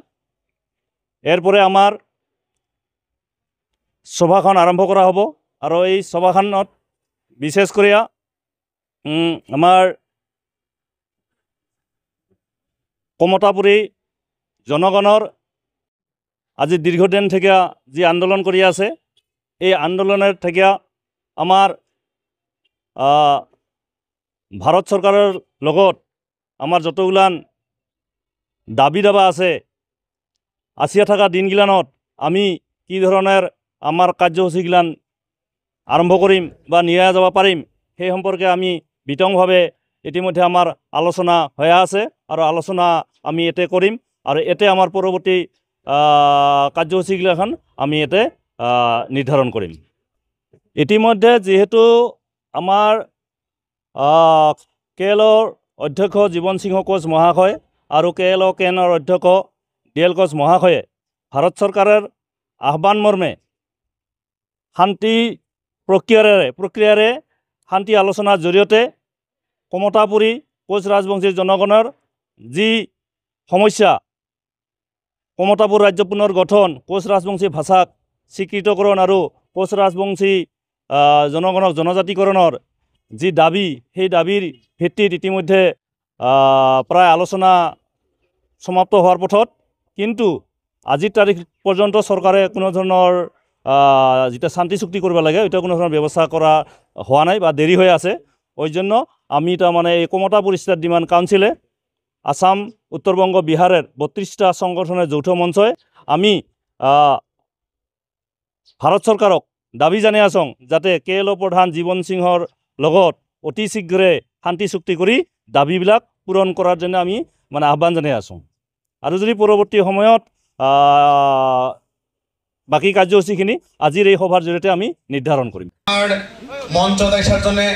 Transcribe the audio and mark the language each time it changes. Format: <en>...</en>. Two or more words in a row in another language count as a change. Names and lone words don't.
<rkt>এরপরে আমার সভাখন আরম্ভ করা হব আর এই সভাখনত বিশেষ করে আমার কমতাপুরী জনগণৰ আজি দীর্ঘদিন থেকে যে আন্দোলন কৰি আছে এই আন্দোলনের থেকে আমার ভারত সরকারের লগত আমার যতগুলান দাবি দাবা আছে আসিয়া থাকা দিনগিলানত আমি কি ধরনের আমার কার্যসূচীগিলান আরম্ভ করিম বা নিয়ে যাব পাৰিম সেই সম্পর্কে আমি বিতংভাৱে ইতিমধ্যে আমার আলোচনা হয়ে আছে আর আলোচনা আমি এতে করিম আর এতে আমার পরবর্তী কার্যসূচীগিলাখন আমি এতে নির্ধারণ করিম।</rkt> <as>ইতিমধ্যে যেহেতু আমার KLOৰ অধ্যক্ষ জীৱন সিংহ কোচ মহাশয় আৰু KLO কেনৰ অধ্যক্ষ DL কোচ মহাশয়ে ভারত সরকারের আহ্বান মর্মে শান্তি প্রক্রিয়াৰে শান্তি আলোচনাৰ জৰিয়তে কমতাপুরী কোচ রাজবংশী জনগণৰ যি সমস্যা কমতাপুর রাজ্য পুনৰ গঠন কোচ রাজবংশী ভাষাক স্বীকৃতকরণ আৰু কোচ রাজবংশী জনগণক জনজাতিকৰণৰ যি দাবী সেই দাবীৰ ভিত্তিত ইতিমধ্যে প্ৰায় আলোচনা সমাপ্ত হোৱাৰ পথত, কিন্তু আজিৰ তাৰিখ পৰ্যন্ত চৰকাৰে কোনো ধৰণৰ যেটা শান্তি চুক্তি করব লাগে এটা কোনো ধরনের ব্যবস্থা করা হওয়া নাই বা দেরি হয়ে আছে।</as> <rkt>ওই জন্য আমি তার মানে এই কমতাপুর স্টেট ডিমাণ্ড কাউন্সিলে আসাম উত্তরবঙ্গ বিহারের 32টা সংগঠনের যৌথ মঞ্চে আমি ভারত সরকারক দাবি জানিয়ে আছোঁ যাতে KLO প্রধান জীবন সিংহর লগত অতি শীঘ্ৰে শান্তি চুক্তি কৰি দাবিবিলাক পূরণ করার জন্য আমি মানে আহ্বান জানিয়ে আছোঁ।</rkt> <as>আর যদি পরবর্তী সময়ত বাকি কার্যসূচীখিনি আজিৰ এই সভাৰ জৰিয়তে আমি নিৰ্ধাৰণ কৰিম।</as> <rkt>মঞ্চ দেখার জন্য</rkt>